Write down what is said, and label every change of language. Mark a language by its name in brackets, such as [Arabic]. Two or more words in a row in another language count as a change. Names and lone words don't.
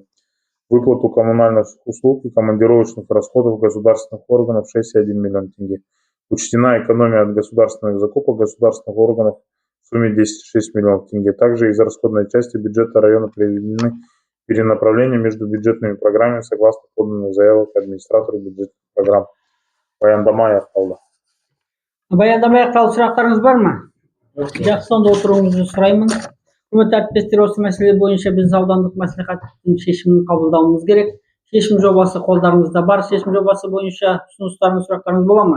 [Russian] Выплату коммунальных услуг и командировочных расходов государственных органов 6,1 миллион тенге. Учтена экономия от государственных закупок государственных органов в сумме 10,6 миллионов тенге. Также из расходной части бюджета района произведены перенаправления между бюджетными программами согласно поданных заявок администратору бюджетных программ. [Kazakh] Баяндама аяқталды. Баяндама аяқталды. Сұрақтарыңыз бар ма? Жақсы, сонда отыруыңызды сұраймын. Құрметті әріптестер, осы мәселе бойынша біз аудандық мәслихаттың шешімін қабылдауымыз керек. Шешім жобасы қолдарыңызда бар. Шешім жобасы бойынша ұсыныстарыңыз, сұрақтарыңыз бола ма?